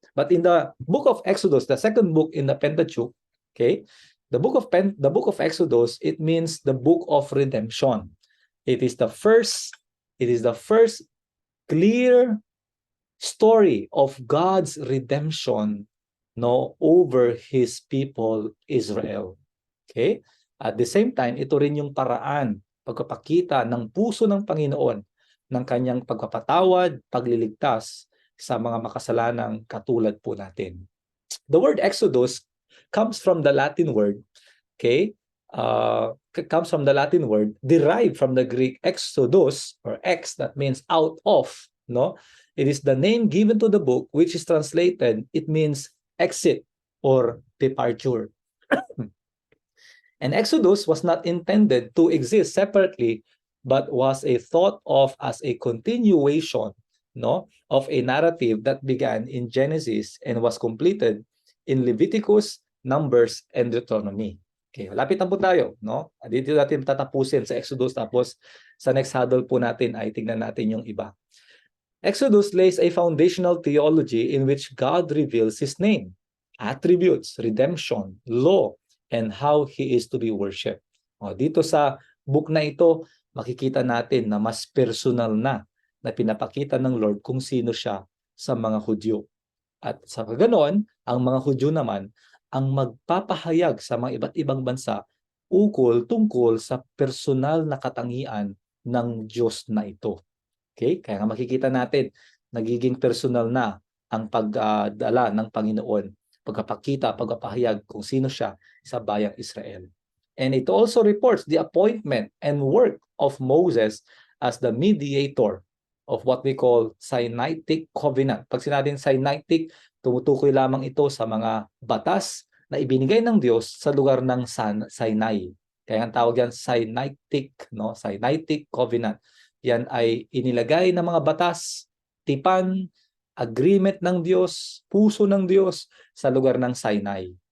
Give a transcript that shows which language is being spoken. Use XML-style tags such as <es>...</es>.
<en>But in the book of Exodus, the second book in the Pentateuch, okay, the book of Exodus, it means the book of redemption. It is the first clear story of God's redemption, no, over his people Israel. Okay?</en> <tl>At the same time, ito rin yung paraan pagpapakita ng puso ng Panginoon ng kanyang pagpapatawad, pagliligtas sa mga makasalanang katulad po natin.</tl> <en>The word Exodus comes from the Latin word, okay? Comes from the Latin word derived from the Greek exodus, or ex, that means out of, no? It is the name given to the book, which is translated, it means exit or departure. And Exodus was not intended to exist separately, but was a thought of as a continuation, no, of a narrative that began in Genesis and was completed in Leviticus, Numbers, and Deuteronomy.</en> <tl>Okay, lapit na po tayo, no? Dito natin tatapusin sa Exodus, tapos sa next huddle po natin ay tingnan natin yung iba.</tl> <en>Exodus lays a foundational theology in which God reveals His name, attributes, redemption, law, and how He is to be worshipped.</en> <tl>Dito sa book na ito, makikita natin na mas personal na pinapakita ng Lord kung sino siya sa mga Hudyo. At sa ganoon, ang mga Hudyo naman ang magpapahayag sa mga iba't ibang bansa tungkol sa personal na katangian ng Diyos na ito. Okay? Kaya nga makikita natin, nagiging personal na ang pagdala ng Panginoon, pagpapahayag kung sino siya sa bayang Israel.</tl> <en>And it also reports the appointment and work of Moses as the mediator of what we call Sinaitic covenant.</en> <tl>Pag sinabing Sinaitic, Tumutukoy lamang ito sa mga batas na ibinigay ng Diyos sa lugar ng Sinai. Kaya ang tawag yan Sinaitic, no? Sinaitic covenant. Yan ay inilagay ng mga batas, tipan, agreement ng Diyos, puso ng Diyos sa lugar ng Sinai.</tl>